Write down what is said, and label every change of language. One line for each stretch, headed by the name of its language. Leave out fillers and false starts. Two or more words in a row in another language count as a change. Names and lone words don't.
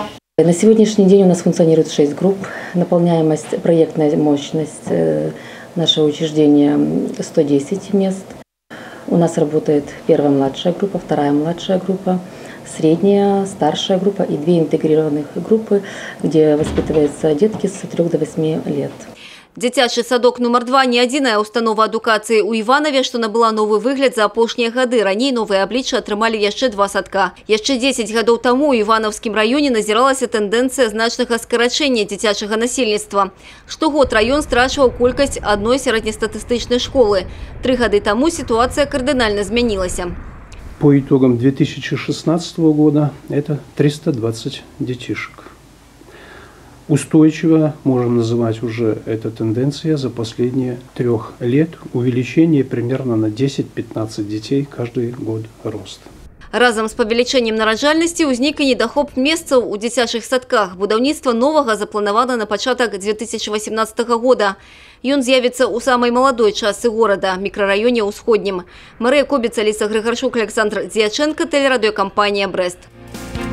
Russian: На сегодняшний день у нас функционирует 6 групп. Наполняемость, проектная мощность нашего учреждения 110 мест. У нас работает первая младшая группа, вторая младшая группа, средняя, старшая группа и 2 интегрированных группы, где воспитываются детки с 3 до 8 лет.
Belarusian: Дзіцячы садок номер 2 не адзіная установа адукацыі ў Іванове, што набыла новы выгляд за апошнія гады. Раней новыя абліччы атрымалі яшчэ 2 садка. Яшчэ 10 гадоў таму ў Івановскім раёне назіралася тэндэнцыя значнага скарачэння дзіцячага насельніцтва. Штогод раён страчваў колькасць адной сярэднестатыстычнай школы. 3 гады таму
Russian: ситуация кардинально изменилась. По итогам 2016 года это 320 детишек. Устойчиво можем называть уже эта тенденция за последние 3 лет увеличение примерно на 10-15 детей каждый год рост.
Belarusian: Разом с павелічэннем нараджальнасці ўзнік і недахоп месцаў у дзіцячых садках. Будаўніцтва новага запланавана на пачатак 2018 года. Ён з'явіцца ў самай маладой частцы горада, мікрараёне ўсходнім. Марыя Кобіца, Ліса Грыгарчук, Александр Дзяченко, тэлерадыёкампанія «Брест».